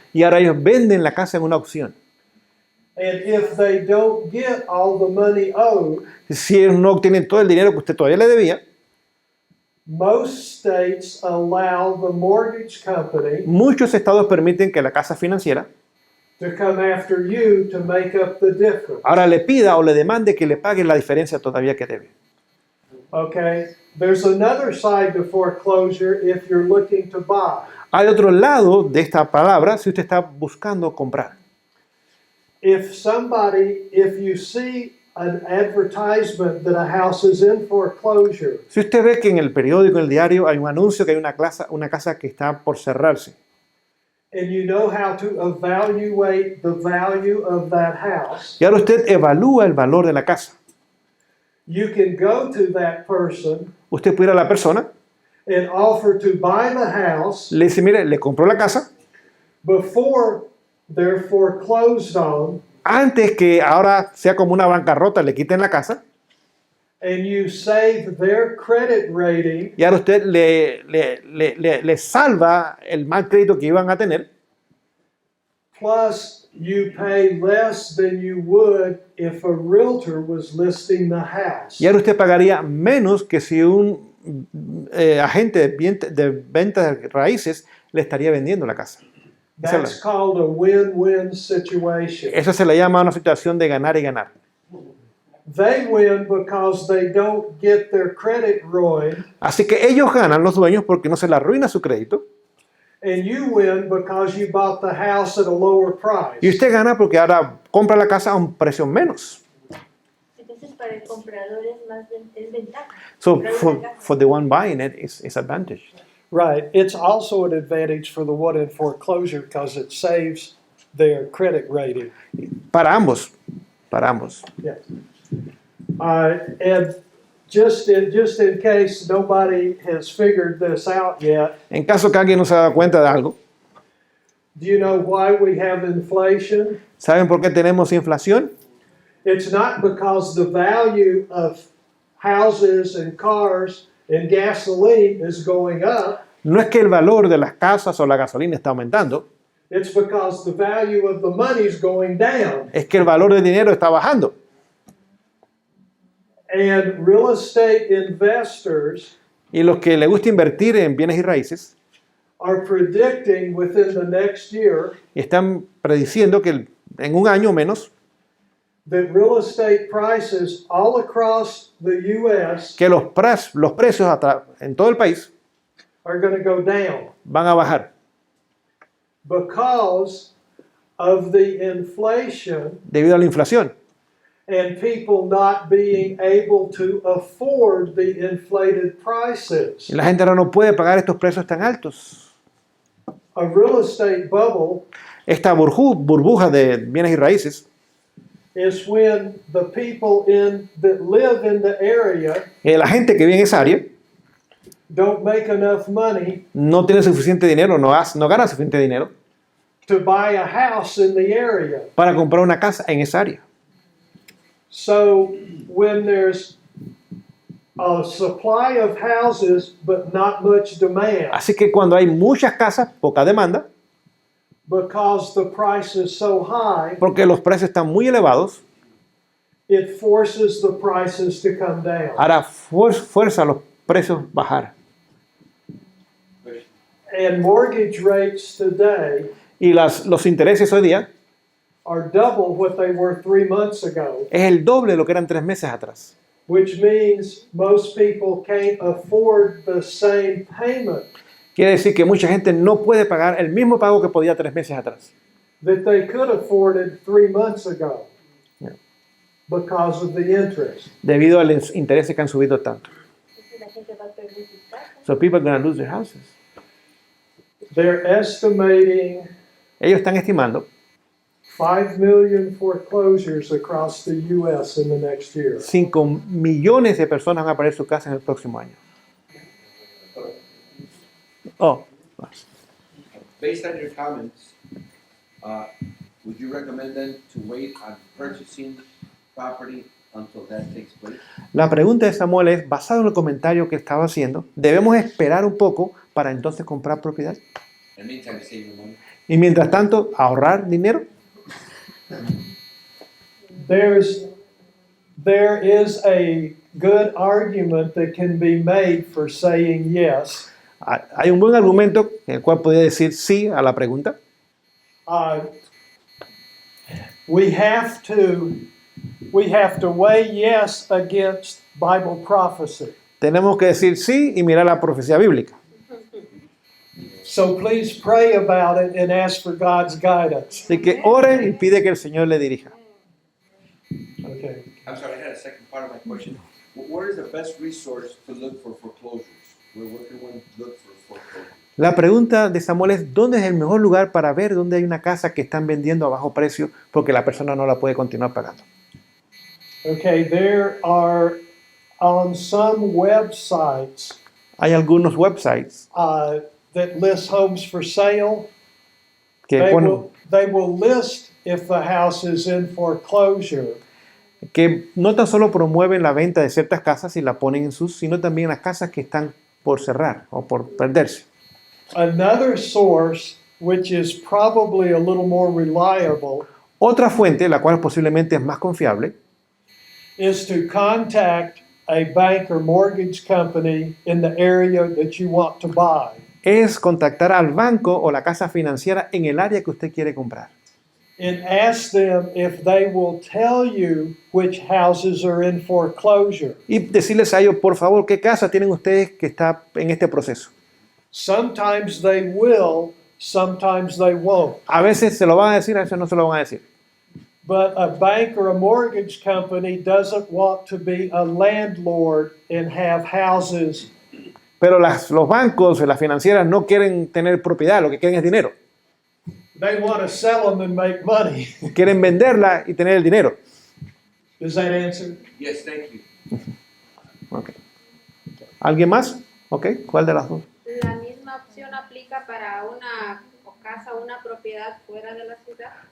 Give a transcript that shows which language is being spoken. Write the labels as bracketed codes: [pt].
[es] Y ahora ellos venden la casa en una opción. [en] And if they don't get all the money owed, [es] Si ellos no obtienen todo el dinero que usted todavía le debía, [en] most states allow the mortgage company [es] muchos estados permiten que la casa financiera [en] to come after you to make up the difference. [es] ahora le pida o le demande que le pague la diferencia todavía que debe. [en] Okay? There's another side to foreclosure if you're looking to buy. [es] Hay otro lado de esta palabra si usted está buscando comprar. [en] If you see an advertisement that a house is in foreclosure, [es] Si usted ve que en el periódico, en el diario, hay un anuncio que hay una casa que está por cerrarse, [en] and you know how to evaluate the value of that house, [es] y ahora usted evalúa el valor de la casa, [en] you can go to that person [es] usted puede ir a la persona, [en] and offer to buy the house [es] le dice, mire, le compró la casa, [en] before they're foreclosed on, [es] antes que ahora sea como una bancarrota, le quiten la casa, [en] and you save their credit rating, [es] y ahora usted le salva el mal crédito que iban a tener, [en] plus you pay less than you would if a realtor was listing the house. [es] y ahora usted pagaría menos que si un agente de venta de raíces le estaría vendiendo la casa. [en] That's called a win-win situation. [es] Eso se le llama una situación de ganar y ganar. [en] They win because they don't get their credit ruined, [es] Así que ellos ganan, los dueños, porque no se le arruina su crédito. [en] and you win because you bought the house at a lower price. [es] Y usted gana porque ahora compra la casa a un precio menos. Entonces, para el comprador es ventaja. [en] So [es] Comprar una casa. [en] for the one buying it, it's advantage. Right. It's also an advantage for the one in foreclosure because it saves their credit rating. [es] Para ambos. Para ambos. [en] Yes. And just in case nobody has figured this out yet, [es] En caso que alguien no se ha dado cuenta de algo, [en] do you know why we have inflation? [es] ¿saben por qué tenemos inflación? [en] It's not because the value of houses and cars and gasoline is going up. [es] No es que el valor de las casas o la gasolina está aumentando, [en] It's because the value of the money is going down. [es] es que el valor del dinero está bajando. [en] And real estate investors [es] Y los que les gusta invertir en bienes y raíces [en] are predicting within the next year [es] están prediciendo que en un año o menos [en] that real estate prices all across the U.S. [es] que los precios en todo el país [en] are going to go down [es] van a bajar [en] because of the inflation [es] debido a la inflación [en] and people not being able to afford the inflated prices. [es] y la gente ahora no puede pagar estos precios tan altos. [en] A real estate bubble [es] Esta burbuja de bienes y raíces [en] is when the people that live in the area [es] la gente que vive en esa área [en] don't make enough money [es] no tiene suficiente dinero, no gana suficiente dinero [en] to buy a house in the area. [es] para comprar una casa en esa área. [en] So when there's a supply of houses but not much demand, [es] Así que cuando hay muchas casas, poca demanda, [en] because the price is so high, [es] porque los precios están muy elevados, [en] it forces the prices to come down. [es] ahora fuerza a los precios bajar. [en] And mortgage rates today [es] Y los intereses hoy día [en] are double what they were 3 months ago, [es] es el doble de lo que eran 3 meses atrás. [en] which means most people can't afford the same payment [es] Quiere decir que mucha gente no puede pagar el mismo pago que podía 3 meses atrás. [en] that they could afforded 3 months ago Yeah. because of the interest. [es] Debido a los intereses que han subido tanto. Entonces, la gente va a perder sus casas. [en] So people are going to lose their houses. They're estimating [es] Ellos están estimando [en] 5 million foreclosures across the U.S. in the next year. [es] 5 millones de personas van a perder su casa en el próximo año. Oh, [en] Based on your comments, would you recommend them to wait on purchasing property until that takes place? [es] la pregunta de Samuel es, basado en el comentario que estaba haciendo, ¿debemos esperar un poco para entonces comprar propiedad. [en] In the meantime, save your money. [es] Y mientras tanto, ahorrar dinero. [en] There is a good argument that can be made for saying yes. [es] Hay un buen argumento en el cual podría decir sí a la pregunta. [en] We have to weigh yes against Bible prophecy. [es] Tenemos que decir sí y mirar la profecía bíblica. [en] So please pray about it and ask for God's guidance. [es] Así que ore y pide que el Señor le dirija. [en] Okay. I'm sorry, I had a second part of my question. Where is the best resource to look for foreclosures? Where can one look for foreclosures? [es] La pregunta de Samuel es, ¿dónde es el mejor lugar para ver dónde hay una casa que están vendiendo a bajo precio porque la persona no la puede continuar pagando? [en] Okay, there are on some websites [es] Hay algunos websites [en] that list homes for sale. [es] que ponen, [en] They will list if the house is in foreclosure. [es] que no tan solo promueven la venta de ciertas casas y la ponen en sus, sino también las casas que están por cerrar o por perderse. [en] Another source, which is probably a little more reliable, [es] Otra fuente, la cual posiblemente es más confiable, [en] is to contact a bank or mortgage company in the area that you want to buy. [es] es contactar al banco o la casa financiera en el área que usted quiere comprar. [en] And ask them if they will tell you which houses are in foreclosure. [es] Y decirles a ellos, por favor, ¿qué casa tienen ustedes que está en este proceso? [en] Sometimes they will, sometimes they won't. [es] A veces se lo van a decir, a veces no se lo van a decir. [en] But a bank or a mortgage company doesn't want to be a landlord and have houses. [es] Pero los bancos, las financieras no quieren tener propiedad, lo que quieren es dinero. [en] They want to sell them and make money. [es] Quieren venderla y tener el dinero. [en] Does that answer? Yes, thank you. [es] Okay. ¿Alguien más? Ok, ¿cuál de las dos? La misma opción aplica para una casa o una propiedad fuera de la ciudad.